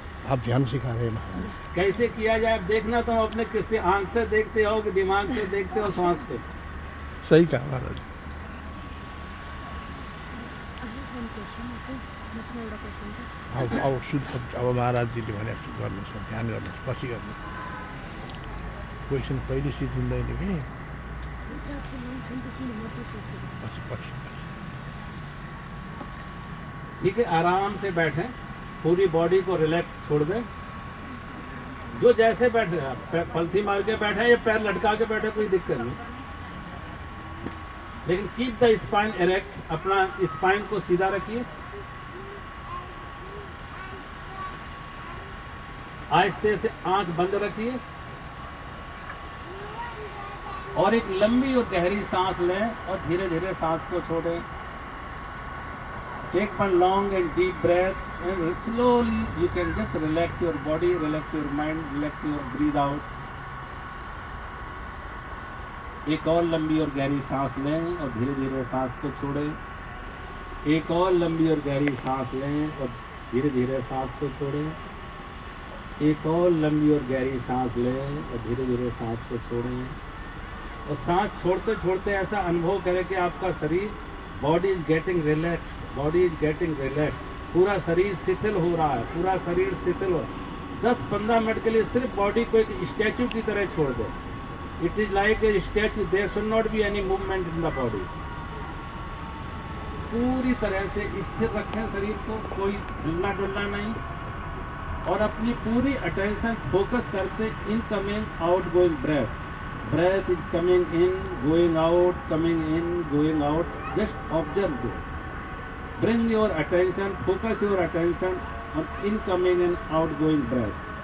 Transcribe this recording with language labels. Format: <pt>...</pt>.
<hi>आप ध्यान सिखा रहे हैं महाराज। कैसे किया जाए अब देखना, तुम अपने किसी आंख से देखते हो कि दिमाग से देखते हो, श्वास से? सही कहा महाराज।</hi> <en>one question, okay?</en> <ne>मसँग एउटा question छ। अब शुद्ध, अब महाराजजीले भने गर्नुहोस् न, ध्यान गर्नुहोस्, पछि गर्नुहोस्। क्वेसन कहिले सिद्धिँदैन कि रुद्राक्ष लाउँछन् चाहिँ किन म त्यो सोचेको? पछि पछि पछि।</ne> <hi>ठीक है, आराम से बैठें, पूरी बॉडी को रिलैक्स छोड़ दें। जो जैसे बैठे, पलथी मार के बैठे या पैर लटका के बैठे, कोई दिक्कत नहीं, लेकिन</hi> <en>keep the spine erect,</en> <hi>अपना स्पाइन को सीधा रखिए। आहिस्ते से आंख बंद रखिए और एक लंबी और गहरी सांस लें और धीरे धीरे सांस को छोड़ें।</hi> <en>Take one long and deep breath, and slowly you can just relax your body, relax your mind, relax your breathe out.</en> <hi>एक और लंबी और गहरी सांस लें और धीरे धीरे सांस को छोड़ें। एक और लंबी और गहरी सांस लें और धीरे धीरे सांस को छोड़ें। एक और लंबी और गहरी सांस लें और धीरे धीरे सांस को छोड़ें। और सांस छोड़ते छोड़ते ऐसा अनुभव करें कि आपका शरीर,</hi> <en>body is getting relax,</en> <hi>body is getting relax, पूरा शरीर शिथिल हो रहा है, पूरा शरीर शिथिल हो। 10-15 मिनट के लिए सिर्फ बॉडी को एक स्टैचू की तरह छोड़ दें।</hi> <en>It is like a statue, there should not be any movement in the body.</en> <hi>पूरी तरह से स्थिर रखें शरीर को, कोई हिलना डुलना नहीं, और अपनी पूरी अटेंशन फोकस करते</hi> <en>Incoming outgoing breath. Breath is coming in, going out, coming in, going out. Just observe this. Bring your attention, focus your attention on incoming and outgoing breath.</en>